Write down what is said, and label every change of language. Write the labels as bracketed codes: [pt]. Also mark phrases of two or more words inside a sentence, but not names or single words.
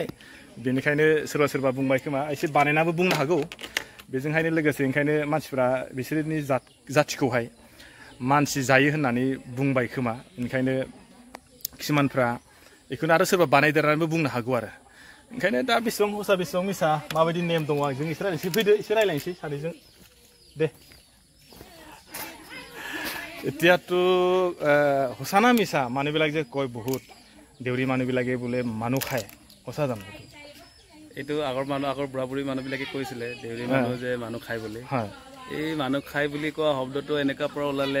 [brx] बेनिखायनो सोरबा सोरबा बुंबाय खोमा एसे बानायनाबो बुंनो हागौ बेजोंहायनो लोगोसे ओंखायनो मानसिफ्रा बिसोरनि जाथिखौहाय मानसि जायो होननानै बुंबाय खोमा ओंखायनो किसुमानफ्रा बेखौनो आरो सोरबा बानायदेरनानैबो बुंनो हागौ आरो ओंखायनो दा बेसेबां हसा बेसेबां मिसा माबायदि नेम दङ आंजों एसे रायलायनोसै फैदो एसे रायलायनोसै सानैजों दे [as] এতিয়াতো সঁচা মিছা মানুহবিলাক যে কয় বহুত দেউৰী মানুহবিলাকে বোলে মানুহ খায় সঁচা জানো এইটো আগৰ বুঢ়া বুঢ়ী মানুহবিলাকে কৈছিলে দেউৰী মানুহ যে মানুহ খায় বুলি এই মানুহ খায় বুলি কোৱা শব্দটো এনেকুৱা পৰা ওলালে